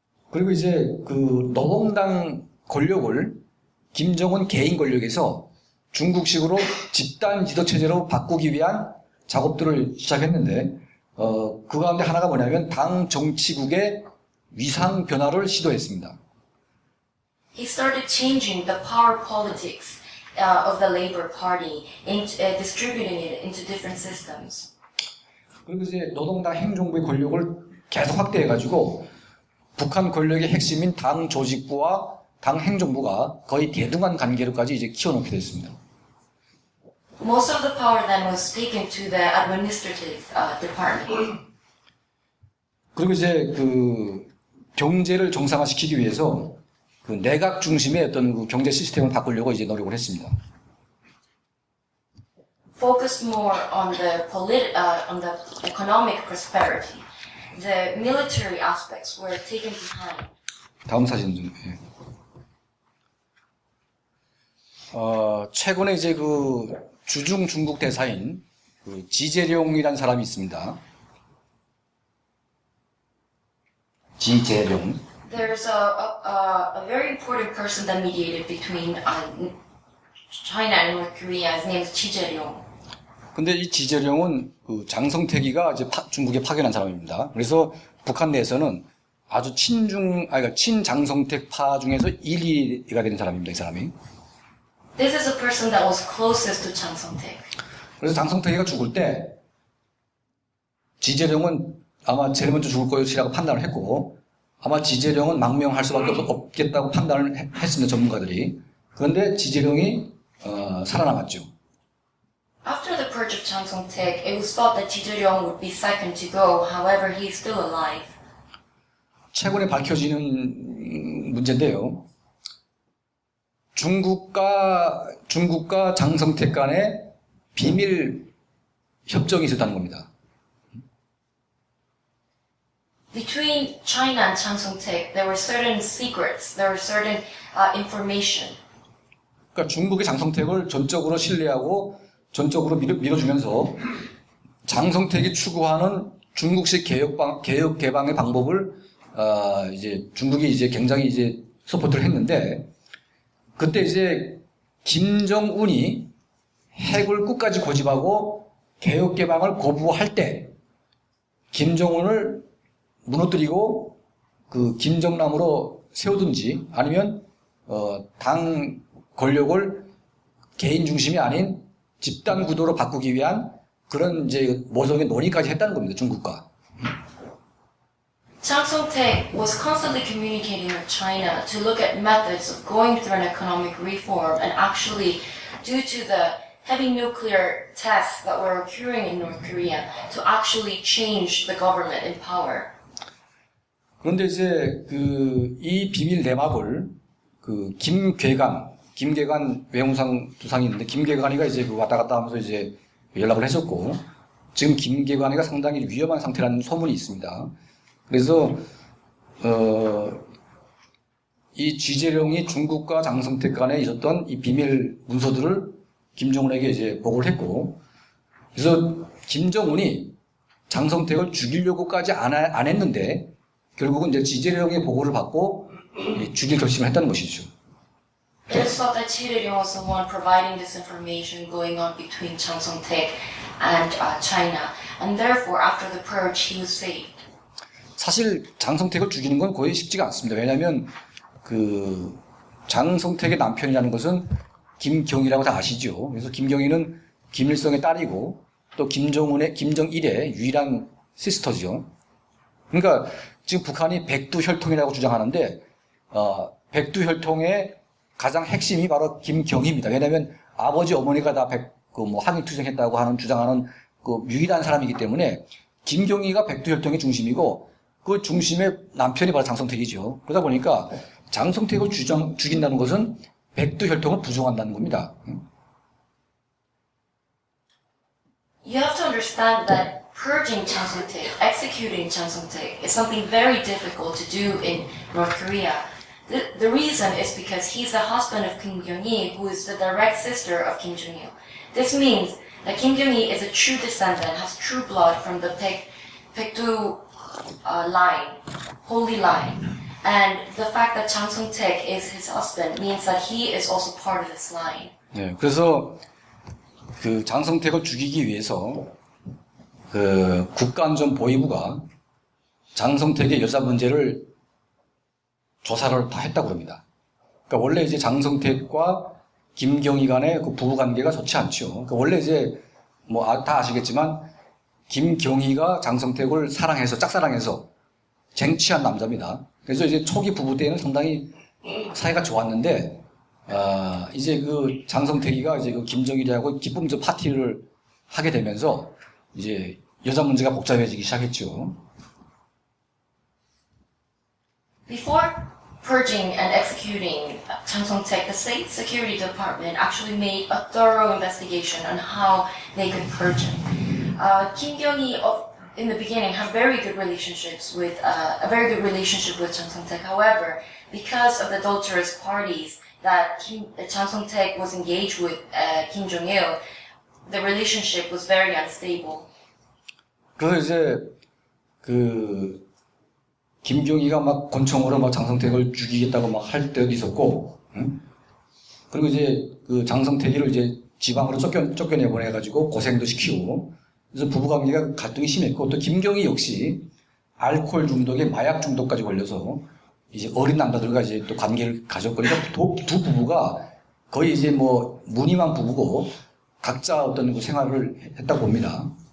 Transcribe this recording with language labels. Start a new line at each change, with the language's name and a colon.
Korean: 그리고 이제 그 노동당 권력을 김정은 개인 권력에서 중국식으로 집단 지도 체제로 바꾸기 위한 작업들을 시작했는데 그 가운데 하나가 뭐냐면 당 정치국의 위상 변화를 시도했습니다.
English: He started changing the power politics of the Labor Party, distributing it into different systems.
Korean: 그리고 이제 노동당 행정부의 권력을 계속 확대해가지고 북한 권력의 핵심인 당 조직부와 당 행정부가 거의 대등한 관계로까지 이제 키워놓게 됐습니다.
English: Most of the power then was taken to the administrative department.
Korean: 그리고 이제 그 경제를 정상화시키기 위해서 그 내각 중심의 어떤 그 경제 시스템을 바꾸려고 이제 노력을 했습니다.
English: Focused more on the economic prosperity. The military aspects were taken behind.
Korean: 다음 사진 좀. 예. 최근에 이제 그 주중 중국 대사인 그 지재룡이라는 사람이 있습니다. 지재룡.
English: There's a very important person that mediated between China and North Korea. His name is Chi Jae-ryong.
Korean: 근데 이 지재룡은 그 장성택이가 이제 중국에 파견한 사람입니다. 그래서 북한 내에서는 아주 그러니까 친장성택파 중에서 1, 2가 되는 사람입니다. 이 사람이.
English: This is a person that was closest to Chang Song-taek.
Korean: 그래서 장성택이가 죽을 때 지재룡은 아마 제일 먼저 죽을 것이라고 판단을 했고 아마 지재룡은 망명할 수밖에 없겠다고 판단을 했습니다. 전문가들이. 그런데 지재룡이 살아남았죠.
English: After the purge of Chang Song-taek, it was thought that Chi Jae-ryong would be second to go. However, he is still alive.
Korean: 최근에 밝혀지는 문제인데요. 중국과 장성택 간에 비밀 협정이 있었다는 겁니다.
English: Between China and Chang Song-taek, there were certain secrets, there were certain information.
Korean: 그러니까 중국의 장성택을 전적으로 신뢰하고 전적으로 밀어주면서 장성택이 추구하는 중국식 개혁 개방의 방법을 이제 중국이 이제 굉장히 이제 서포트를 했는데 그때 이제 김정은이 핵을 끝까지 고집하고 개혁 개방을 거부할 때 김정은을 무너뜨리고 그 김정남으로 세우든지 아니면 당 권력을 개인 중심이 아닌 집단 구도로 바꾸기 위한 그런 이제 모성의 논의까지 했다는 겁니다. 중국과.
English: Chang Song-taek was constantly communicating with China to look at methods of going through an economic reform, and actually, due to the heavy nuclear tests that were occurring in North Korea, to actually change the government in power.
Korean: 그런데 이제 이 비밀 내막을 김계관 외무상 부상이 있는데 김계관이가 이제 왔다 갔다 하면서 이제 연락을 했었고 지금 김계관이가 상당히 위험한 상태라는 소문이 있습니다. 그래서 이 지재룡이 중국과 장성택 간에 있었던 이 비밀 문서들을 김정은에게 이제 보고를 했고 그래서 김정은이 장성택을 죽이려고까지 안 했는데 결국은 이제 지재령의 보고를 받고 죽일 결심을 했다는 것이죠.
English: It is thought that Chiril was the one providing this information going on between Chang Song-taek and China, and therefore after the purge he was saved.
Korean: 사실 장성택을 죽이는 건 거의 쉽지가 않습니다. 왜냐하면 그 장성택의 남편이라는 것은 김경희라고 다 아시죠. 그래서 김경희는 김일성의 딸이고 또 김정일의 유일한 시스터죠. 그러니까 지금 북한이 백두혈통이라고 주장하는데 백두혈통의 가장 핵심이 바로 김경희입니다. 왜냐하면 아버지 어머니가 다 항일투쟁했다고 하는 주장하는 그 유일한 사람이기 때문에 김경희가 백두혈통의 중심이고 그 중심의 남편이 바로 장성택이죠. 그러다 보니까 장성택을 죽인다는 것은 백두혈통을 부정한다는 겁니다.
English: You have to understand that purging Chang Song-taek, executing Chang Song-taek, is something very difficult to do in North Korea. The reason is because he's the husband of Kim Kyung-hee, who is the direct sister of Kim Jong-il. This means that Kim Kyung-hee is a true descendant, has true blood from the Baekdu line, holy line. And the fact that Chang Song-taek is his husband means that he is also part of this line.
Korean: 네, 그래서 그 장성택을 죽이기 위해서 그 국가안전보위부가 장성택의 여자 문제를 조사를 다 했다고 합니다. 그러니까 원래 이제 장성택과 김경희 간의 그 부부 관계가 좋지 않죠. 그러니까 원래 이제 뭐 다 아시겠지만 김경희가 장성택을 사랑해서 짝사랑해서 쟁취한 남자입니다. 그래서 이제 초기 부부 때는 상당히 사이가 좋았는데 이제 그 장성택이가 이제 그 김정일이하고 기쁨적 파티를 하게 되면서 이제 여자 문제가 복잡해지기 시작했죠.
English: Before purging and executing Chang Song-taek, the State Security Department actually made a thorough investigation on how they could purge him. Kim Kyung-hee, in the beginning, had a very good relationship with Chang Song-taek. However, because of the adulterous parties that Chang Song-taek was engaged with Kim Jong-il, the relationship was very unstable.
Korean: 그래서 이제 그 김경희가 막 권총으로 막 장성택을 죽이겠다고 막 할 때도 있었고, 응? 그리고 이제 그 장성택이를 이제 지방으로 쫓겨내 보내가지고 고생도 시키고, 그래서 부부관계가 갈등이 심했고, 또 김경희 역시 알코올 중독에 마약 중독까지 걸려서 이제 어린 남자들과 이제 또 관계를 가졌고, 그러니까 두 부부가 거의 이제 뭐 무늬만 부부고 각자 어떤 그 생활을 했다고 봅니다.